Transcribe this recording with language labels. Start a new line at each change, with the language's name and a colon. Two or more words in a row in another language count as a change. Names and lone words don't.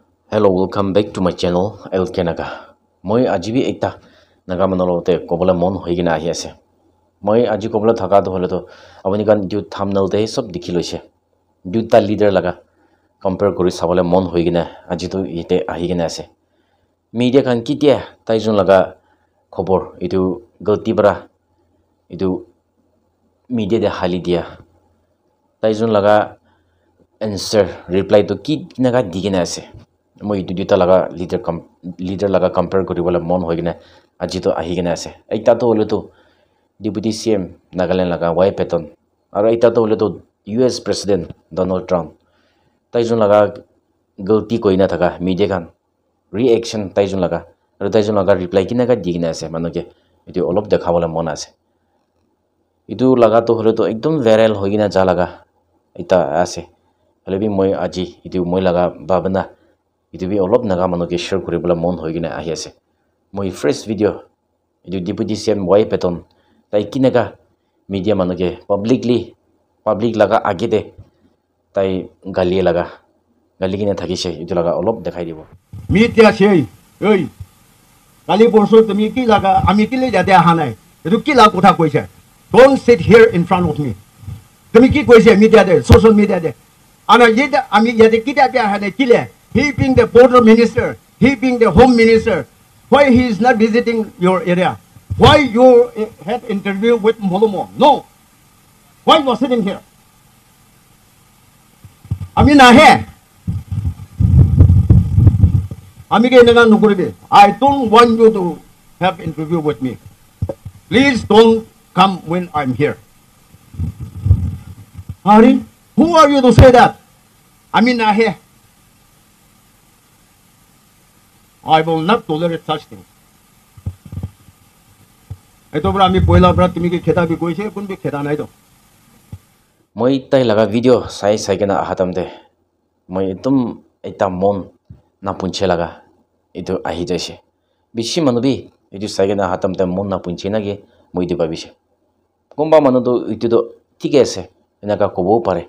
English: Hello, welcome back to my channel LK Naga.
Naga Pidgin: Moi ajibi ekta naga manolote kobole mon hoigina ahi ase. Moi aji kobole thaka to hole to apuni kan du thumbnail te sob dikhi loise. Duta leader laga compare kori sabole mon hoigina aji to ite ahi gina ase. Media kan kitia taijun laga khobor itu galti bara itu media de hali dia. Taijun laga answer reply to ki naga digina ase. Moi itu duta laga leader laga compare kori bola mon hoigina aji to ahi gina ase. Ekta to hole to Deputy CM Nagaland laga Y Patton aro ekta to hole to US President Donald Trump. Taijun laga galti koina thaka media kan reaction taijun laga reply kina ka digina ase manoke itu olop dekhabole mon ase. Itu laga to hole to ekdom viral hoigina ja laga eta ase. Halebi moi aji itu moi laga babana itu bi olop naga manoke share koribole mon hoigina ahi ase. Moi
English: first video
Naga Pidgin: itu Deputy CM Y Patton tai kinaga media manoke public laga agite tai gali kina thakise itu laga olop dekhai dibo. Media sei oi kali borso tumi ki laga ami ki le jate aha nai etu ki la kotha koise.
English: Don't sit here in front of me.
Naga Pidgin: Tumi ki koise media de
English: social media
Naga Pidgin: de ana yeda ami yade kita pya ha ne kile.
English: He being the border minister, he being the home minister, why he is not visiting your area? Why you had interview with Molomo? No. Why you are sitting here?
Naga Pidgin: Ami nahe. Ami ke naga nukuribe.
English: I don't want you to have interview with me. Please don't come when I'm here. Hari, who are you to say that?
Naga Pidgin: Ami nahe.
English: I will not tolerate such things.
Naga Pidgin: Ito bra ami poila bra tumi ke kheta bi koise kun bi kheta nai do. Moi tai laga video sai kena ahatam de moi etum eta mon na punche laga itu ahi jaise. Bishi manubi itu sai kena ahatam de mon na punche na ge moi di babise. Komba manu to itu do thik ase enaka kobo pare.